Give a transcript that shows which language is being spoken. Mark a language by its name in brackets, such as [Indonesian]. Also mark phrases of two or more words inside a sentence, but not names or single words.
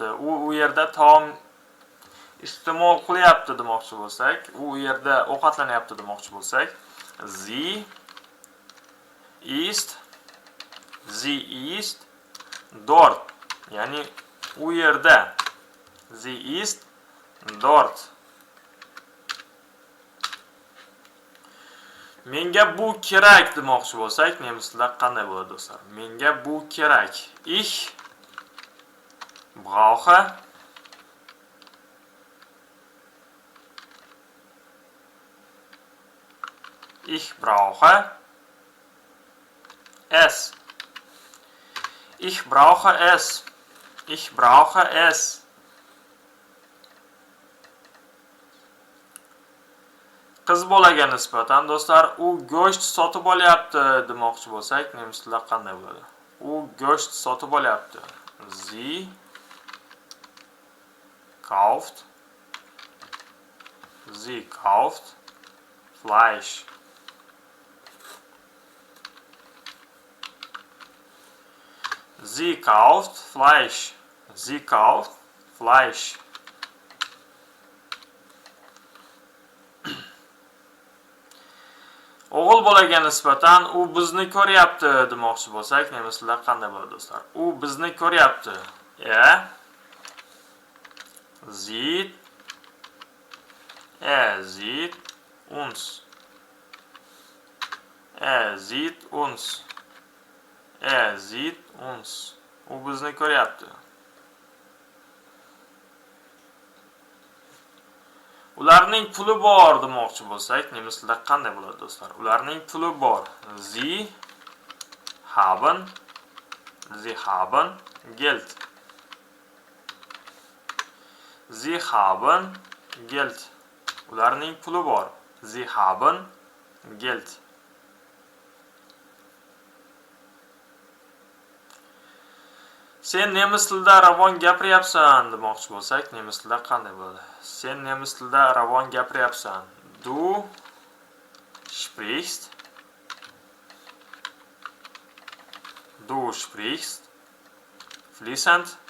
[Uzbek] U yerda taom iste'mol qilyapti demoqchi bo'lsak, u yerda ovqatlanyapti demoqchi bo'lsak, [German] sie ist dort. [Uzbek] Ya'ni u yerda. [German] Sie ist dort. [Uzbek] Menga bu kerak demoqchi bo'lsak, nemis tilida qanday bo'ladi do'stlar? Menga bu kerak. [German] Ich brauche es. Ich brauche es. Ich brauche es. [Uzbek] Qiz bolaga nisbatan do'stlar, u go'sht sotib olyapti demoqchi bo'lsak, nemis tilida qanday bo'ladi? U go'sht sotib olyapti. [German] Sie kauft Fleisch. Sie kauft Fleisch. Sie kauft Fleisch. [Uzbek] O'g'il bolaga nisbatan u bizni ko'ryapti demoqchi bo'lsak, nemis tilida qanday bo'ladi do'stlar? U bizni ko'ryapti. [German] Er sieht uns. Er sieht uns. Er sieht uns. [Uzbek] U bizni ko'ryapti. Ularning puli bor demoqchi bo'lsak, nemis tilida qanday bo'ladi do'stlar? Ularning puli bor. [German] Sie haben Geld. Sie haben Geld. [Uzbek] Ularning puli bor. [German] Sie haben Geld. [Uzbek] Sen nemis tilida ravon gapiryapsan demoqchi bo'lsak, nemis tilida qanday bo'ladi? Sen nemis tilida ravon gapiryapsan. [German] Du sprichst fließend.